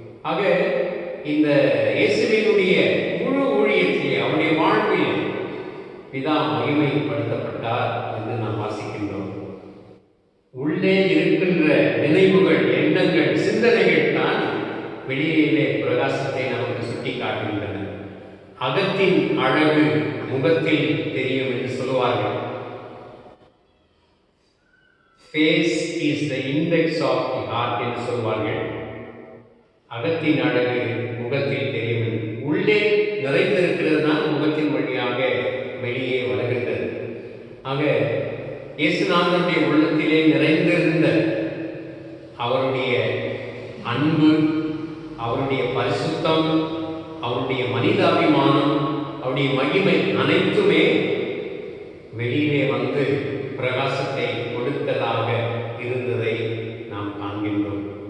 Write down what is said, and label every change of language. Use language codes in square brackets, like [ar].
[ta] ஆக இந்த இயேசுவினுடைய முழு ஊழியத்திலே அவருடைய வாழ்வில் பிதா மகிமைப்படுத்தப்பட்டார் என்று நாம் வாசிக்கின்றோம். உள்ளே இருக்கின்ற நினைவுகள், எண்ணங்கள், சிந்தனைகள் தான் வெளியிலே பிரகாசத்தை நமக்கு சுட்டி காட்டுகின்றன. அகத்தின் அழகு முகத்தில் தெரியும் என்று சொல்லுவார்கள். [en] Face is the index of the heart [ta] என்று சொல்வார்கள். அகத்தின் அழகு முகத்தில் தெரியும். உள்ளே நிறைந்திருக்கிறது தான் முகத்தின் வழியாக வெளியே வருகின்றது. ஆக இயேசுநாதனுடைய உள்ளத்திலே நிறைந்திருந்த அவருடைய அன்பு, அவருடைய பரிசுத்தம், அவருடைய மனிதாபிமானம், அவருடைய மகிமை அனைத்துமே வெளியிலே வந்து பிரகாசத்தை கொடுத்ததாக இருந்ததை நாம் காண்கின்றோம்.